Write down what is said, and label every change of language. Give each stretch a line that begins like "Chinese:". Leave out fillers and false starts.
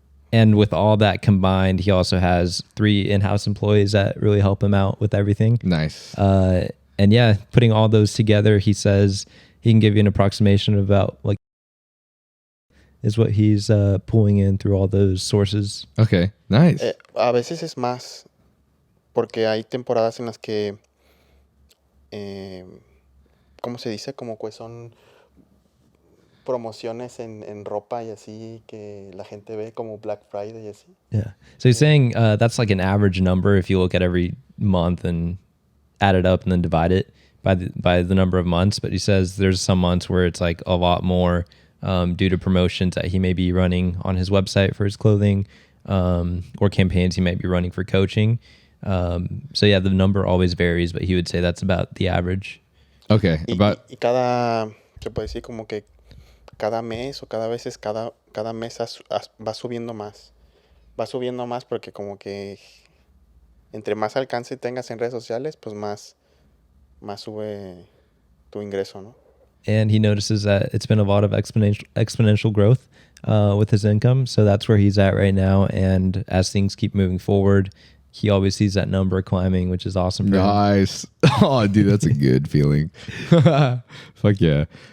English: And with all that combined, he also has 3 in-house employees that really help him out with everything. Nice. And yeah, putting all those together, he says he can give you an approximation of about like is what he's pulling in through all those sources. Okay, nice.
Spanish: A veces es más, porque hay temporadas en las que, ¿cómo se dice? Como que son promociones en ropa y así que la gente ve como Black Friday y así.
English: Yeah. So he's saying that's like an average number if you look at every month and add it up and then divide it by the number of months. But he says there's some months where it's like a lot more due to promotions that he may be running on his website for his clothing or campaigns he might be running for coaching. So yeah, the number always varies, but he would say that's about the average. Okay,
Spanish: Y cada, se puede decir como que cada mes o cada mes va subiendo más. Va subiendo más porque como que entre más alcance tengas en redes sociales, pues más sube tu ingreso, ¿no?
English: And he notices that it's been a lot of exponential growth with his income. So that's where he's at right now. And as things keep moving forward, he always sees that number climbing, which is awesome for him. nice. Oh, dude, that's a good feeling. Fuck yeah.